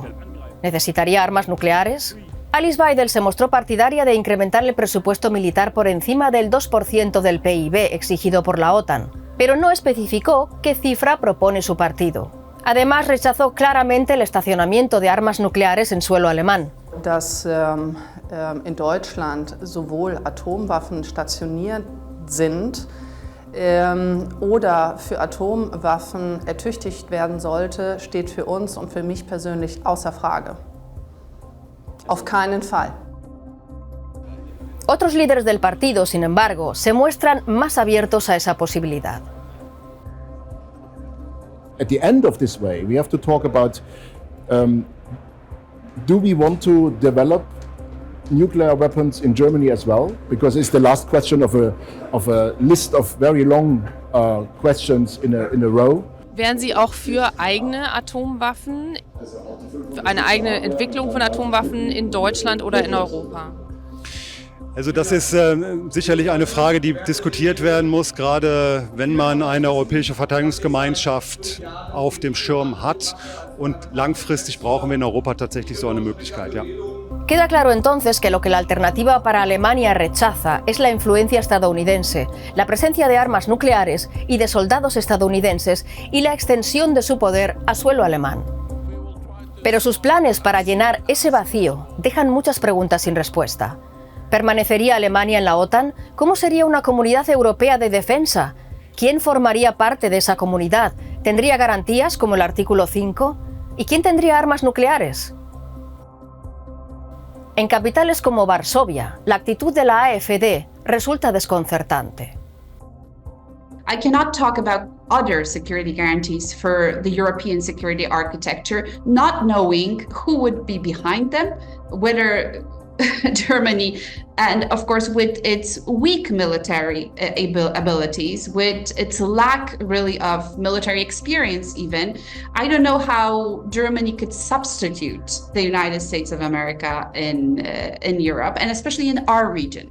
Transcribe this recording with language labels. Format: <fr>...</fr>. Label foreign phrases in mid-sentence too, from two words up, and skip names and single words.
<es>¿Necesitaría armas nucleares? Alice Weidel se mostró partidaria de incrementar el presupuesto militar por encima del 2% del PIB exigido por la OTAN, pero no especificó qué cifra propone su partido. Además, rechazó claramente el estacionamiento de armas nucleares en suelo alemán.</es> <de>Dass in Deutschland sowohl Atomwaffen stationiert sind oder für Atomwaffen ertüchtigt werden sollte, steht für uns und für mich persönlich außer Frage. Auf keinen Fall.</de> <es>Otros líderes del partido, sin embargo, se muestran más abiertos a esa posibilidad.</es> <en>At the end of this way, we have to talk about do we want to develop nuclear weapons in Germany as well? Because it's the last question of a list of very long questions in a row.</en> <de>Wären Sie auch für eigene Atomwaffen, für eine eigene Entwicklung von Atomwaffen in Deutschland oder in Europa? Also das ist sicherlich eine Frage, die diskutiert werden muss, gerade wenn man eine europäische Verteidigungsgemeinschaft auf dem Schirm hat. Und langfristig brauchen wir in Europa tatsächlich so eine Möglichkeit, ja.</de> <es>Queda claro entonces que lo que la alternativa para Alemania rechaza es la influencia estadounidense, la presencia de armas nucleares y de soldados estadounidenses y la extensión de su poder a suelo alemán. Pero sus planes para llenar ese vacío dejan muchas preguntas sin respuesta. ¿Permanecería Alemania en la OTAN? ¿Cómo sería una comunidad europea de defensa? ¿Quién formaría parte de esa comunidad? ¿Tendría garantías como el artículo 5? ¿Y quién tendría armas nucleares? En capitales como Varsovia, la actitud de la AfD resulta desconcertante.</es> <en>I cannot talk about other security guarantees for the European security architecture, not knowing who would be behind them, whether Germany, and of course with its weak military abilities, with its lack really of military experience even, I don't know how Germany could substitute the United States of America in Europe, and especially in our region.</en>